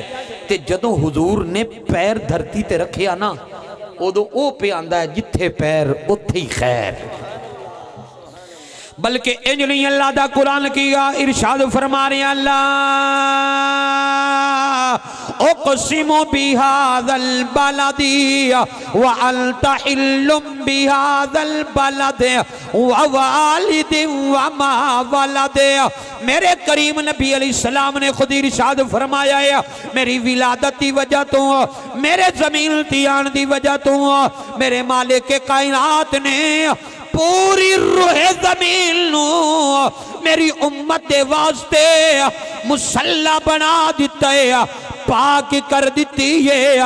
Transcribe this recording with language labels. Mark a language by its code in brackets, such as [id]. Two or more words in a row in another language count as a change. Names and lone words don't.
[pa] تے جدوں حضور نے پیر دھرتی تے رکھیا نا اودوں او پیا آکھدا ہے جتھے پیر اوتھے ای خیر. بلکہ انج نہیں اللہ دا قرآن کیہ ارشاد فرما رہے اللہ [ar] أقسم بهذا البلد وأنت حل بهذا البلد ووالد وما ولد. [pa] میرے کریم نبی علیہ السلام نے خود ارشاد فرمایا ہے میری ولادت کی وجہ توں، میرے زمین تے آن دی وجہ توں میرے مالک کائنات نے پوری روئے زمین نوں میری امت دے واسطے مصلیٰ بنا دتا ہے، پاک کر دتی ہے.